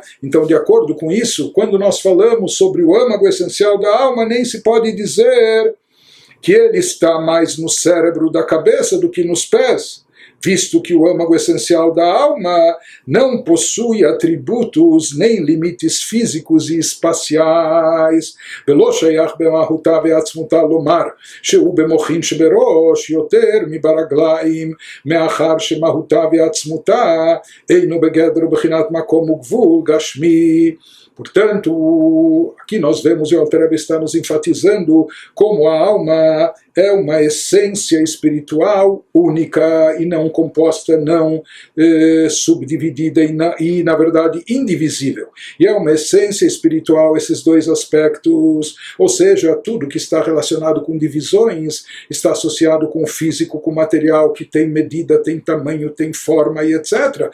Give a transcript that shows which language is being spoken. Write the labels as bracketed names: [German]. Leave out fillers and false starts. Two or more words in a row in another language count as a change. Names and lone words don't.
[Portuguese] Então, de acordo com isso, quando nós falamos sobre o âmago essencial da alma, nem se pode dizer que ele está mais no cérebro da cabeça do que nos pés, visto que o âmago essencial da alma não possui atributos nem limites físicos e espaciais. [Hebrew] ולא שייך במהותה ועצמותה לומר שהוא במוחין שבראש יותר מברגליים, מאחר שמהותה ועצמותה אינו בגדר בחינת מקום וגבול גשמי. [Portuguese] Portanto, aqui nós vemos, e o Alter Rebbe está nos enfatizando, como a alma é uma essência espiritual única e não composta, não subdividida e, na verdade, indivisível. E é uma essência espiritual, esses dois aspectos, ou seja, tudo que está relacionado com divisões está associado com o físico, com o material que tem medida, tem tamanho, tem forma e etc.